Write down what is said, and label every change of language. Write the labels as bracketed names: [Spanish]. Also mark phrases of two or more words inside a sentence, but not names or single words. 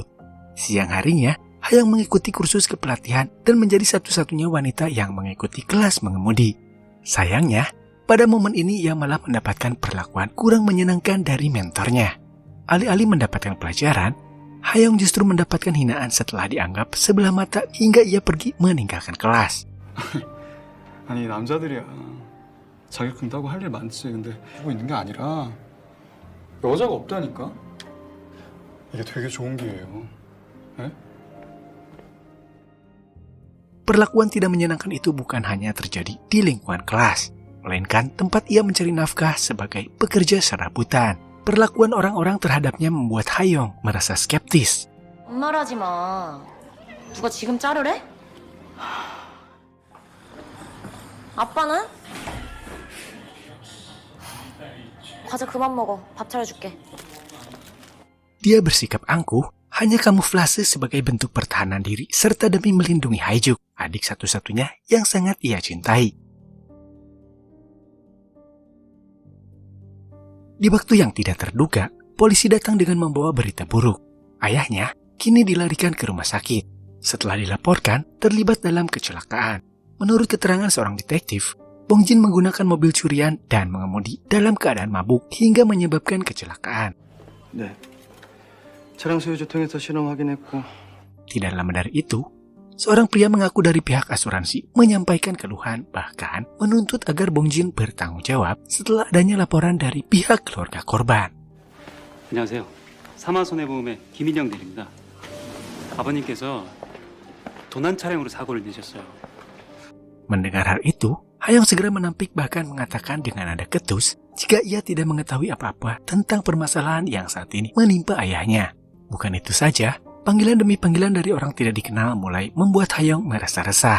[Indonesian] Siang harinya, Hayong mengikuti kursus kepelatihan dan menjadi satu-satunya wanita yang mengikuti kelas mengemudi. Sayangnya, pada momen ini ia malah mendapatkan perlakuan kurang menyenangkan dari mentornya. Alih-alih mendapatkan pelajaran, Hayong justru mendapatkan hinaan setelah dianggap sebelah mata hingga ia pergi meninggalkan kelas. [Korean] 아니 남자들이야 자격증 따고 할 일 많지. 근데 하고 있는 게 아니라 여자가 없다니까. 이게 되게 좋은 기회예요. 네? [Indonesian] Perlakuan tidak menyenangkan itu bukan hanya terjadi di lingkungan kelas, melainkan tempat ia mencari nafkah sebagai pekerja serabutan. Perlakuan orang-orang terhadapnya membuat Hayong merasa skeptis. [Korean] 말하지 마. 누가 지금 자르래? 아빠는? 과자 그만 먹어. 밥 차려줄게. [Indonesian] Dia bersikap angkuh, hanya kamuflase sebagai bentuk pertahanan diri serta demi melindungi Haejuk, adik satu-satunya yang sangat ia cintai. Di waktu yang tidak terduga, polisi datang dengan membawa berita buruk. Ayahnya kini dilarikan ke rumah sakit. Setelah dilaporkan, terlibat dalam kecelakaan. Menurut keterangan seorang detektif, Bongjin menggunakan mobil curian dan mengemudi dalam keadaan mabuk hingga menyebabkan kecelakaan. [Korean] 네. 차량 소유주 통해서 실험 확인했고. [Indonesian] Tidak lama dari itu, seorang pria mengaku dari pihak asuransi menyampaikan keluhan, bahkan menuntut agar Bongjin bertanggung jawab setelah adanya laporan dari pihak keluarga korban. [Korean] 안녕하세요. 사마손해보험의 김인영 대리입니다. 아버님께서 도난 차량으로 사고를 내셨어요. [Indonesian] Mendengar hal itu, Hayong segera menampik bahkan mengatakan dengan nada ketus jika ia tidak mengetahui apa-apa tentang permasalahan yang saat ini menimpa ayahnya. Bukan itu saja, panggilan demi panggilan dari orang tidak dikenal mulai membuat Hayong merasa resah.